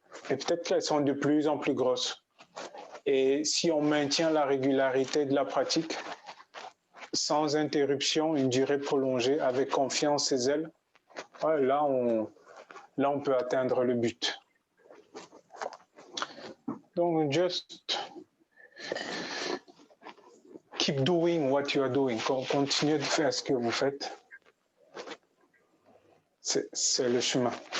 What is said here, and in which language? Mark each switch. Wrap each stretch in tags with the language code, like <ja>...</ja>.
<fr>Et peut-être qu'elles sont de plus en plus grosses. Et si on maintient la régularité de la pratique, sans interruption, une durée prolongée, avec confiance et zèle, ouais, là, on peut atteindre le but.</fr> <en>Donc, just keep doing what you are doing.</en> <fr>Continuez de faire ce que vous faites. C'est le chemin.</fr>